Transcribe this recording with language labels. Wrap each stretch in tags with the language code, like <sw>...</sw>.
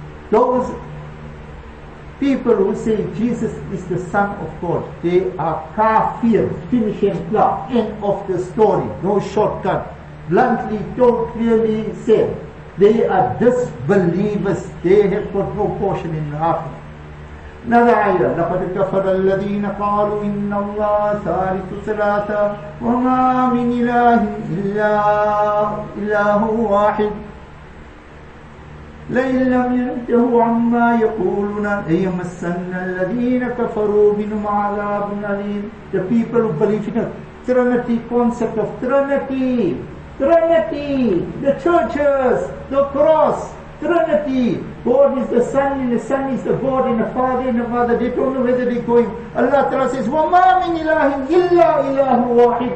<en>Those people who say Jesus is the Son of God, they are kafir, finish and clear, end of the story, no shortcut. Bluntly told, clearly said, they are disbelievers, they have got no portion in the Akhirah. Another ayah,</en> <ar>لَقَدْ كَفَرَ الَّذِينَ قَالُوا إِنَّ اللَّهَ ثَالِثُ ثَلَاثَةٍ وَمَا مِنْ إِلَٰهٍ إِلَّا إِلَٰهٌ وَاحِدٌ لَئِن لَّمْ يَنْتَهُوا عَمَّا يَقُولُونَ لَيَمَسَّنَّ الَّذِينَ كَفَرُوا مِنْهُمْ عَذَابٌ أَلِيمٌ.</ar> <en>The people who believe in a Trinity concept of Trinity, the churches, the cross, Trinity. God is the Son, and the Son is the God, and the Father and the Mother. They don't know whether they're going. Allah Ta'ala says,</en> <ar>وَمَا مِنْ إِلَٰهٍ إِلَّا إِلَٰهُ وَاحِدٌ.</ar>